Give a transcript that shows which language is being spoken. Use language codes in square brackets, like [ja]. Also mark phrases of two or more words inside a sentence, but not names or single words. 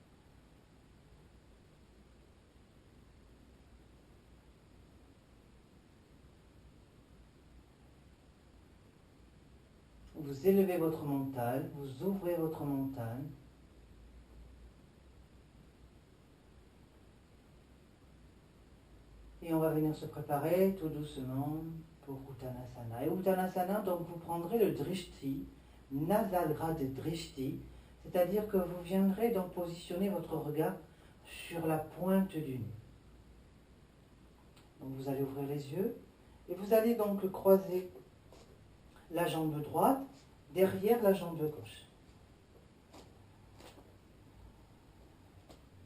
[fr] Vous élevez votre mental, vous ouvrez votre mental. Et on va venir se préparer tout doucement pour Uttanasana. Et Uttanasana, donc vous prendrez le drishti, [sa] नासाग्र दृष्टि, [fr] c'est-à-dire que vous viendrez donc positionner votre regard sur la pointe du nez. Donc vous allez ouvrir les yeux et vous allez donc croiser la jambe droite derrière la jambe gauche.